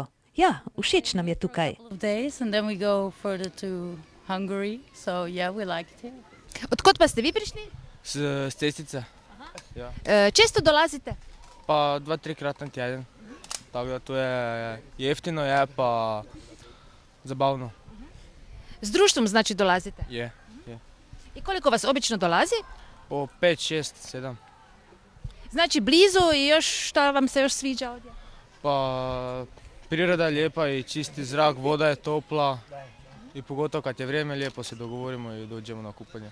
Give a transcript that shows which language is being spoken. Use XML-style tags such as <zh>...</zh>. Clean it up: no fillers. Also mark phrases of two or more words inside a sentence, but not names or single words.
<sl>Ja, všeč nam je tukaj. Odkot pa ste vi prišli? Z Cestice. Ja.</sl> <hr>Često dolazite? Pa 2-3 na teden. Tako da to je jeftino, je pa zabavno. Z društvom znači dolazite? Je. In koliko vas obično dolazi? Po 5, 6, 7. Znači blizu i još šta vam se još sviđa ovdje? Pa priroda je lijepa i čisti zrak, voda je topla i pogotovo kad je vrijeme lijepo se dogovorimo i dođemo na kupanje.</hr>